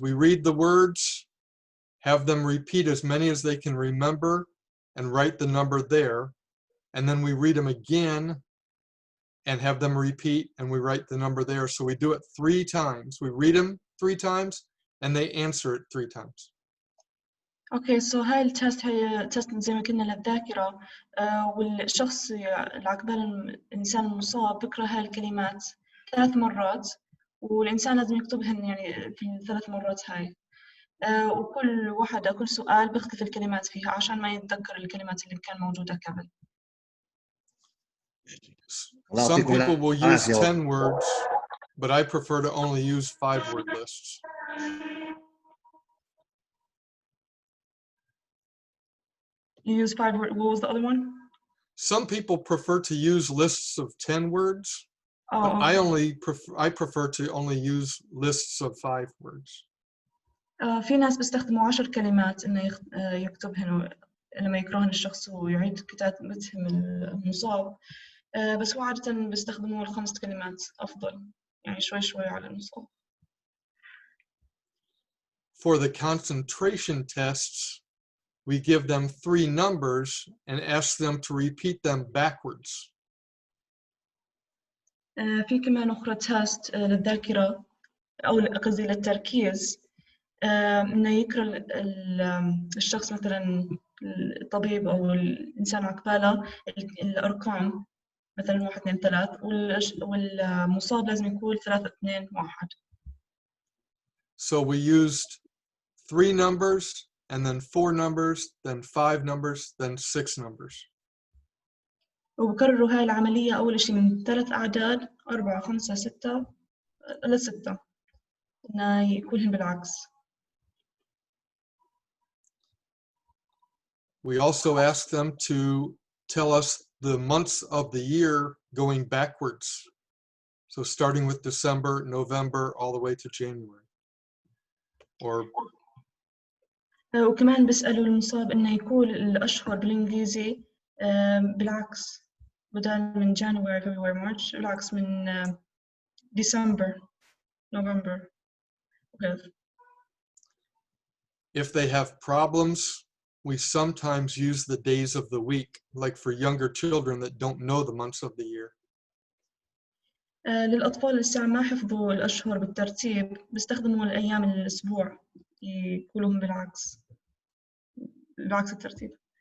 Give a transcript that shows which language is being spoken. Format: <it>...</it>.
<en>We read the words, have them repeat as many as they can remember, and write the number there. And then we read them again and have them repeat, and we write the number there. So we do it 3 times. We read them 3 times, and they answer it 3 times.</en> <ar>Okay, so هاي التست هي تست زي ما قلنا للذاكرة، والشخص العقبال الإنسان المصاب بيقرأ هاي الكلمات 3 مرات، والإنسان لازم يكتبهن يعني في ال3 مرات هاي، وكل واحدة كل سؤال بيختلف الكلمات فيها عشان ما يتذكر الكلمات اللي كان موجودة قبل.</ar> <en>Some people will use 10 words, but I prefer to only use 5-word lists. You use 5 words. What was the other one? Some people prefer to use lists of 10 words, but okay. I prefer to only use lists of 5 words.</en> <ar>في ناس بيستخدموا 10 كلمات إنه يكتبهن لما يقرأهن الشخص ويعيد كتابتهم المصاب، بس هو عادة بيستخدموا 5 كلمات أفضل، يعني شوي على المصاب.</ar> <en>For the concentration tests, we give them 3 numbers and ask them to repeat them backwards.</en> <ar>في كمان أخرى تيست للذاكرة أو قصدي للتركيز، إنه يقرأ الشخص مثلاً الطبيب أو الإنسان عقباله الأرقام، مثلا 1 2 3، والمصاب لازم يكون 3 2 1.</ar> <en>So we used 3 numbers, and then 4 numbers, then 5 numbers, then 6 numbers.</en> <ar>وبكرروا هاي العملية أول شيء من 3 أعداد 4 5 6 ل6 إنه يكونهم بالعكس.</ar> <en>We also asked them to tell us the months of the year going backwards. So starting with December, November, all the way to January. Or</en> <ar>وكمان بيسألوا المصاب إنه يقول الأشهر بالإنجليزي بالعكس، بدل من</ar> <en>January, February, March،</en> <ar>بالعكس من</ar> <en>December, November. Okay. if they have problems, we sometimes use the days of the week, like for younger children that don't know the months of the year.</en> <ar>للأطفال اللي لسه ما حفظوا الأشهر بالترتيب بيستخدموا الأيام الأسبوع يقولوهم بالعكس الترتيب.</ar>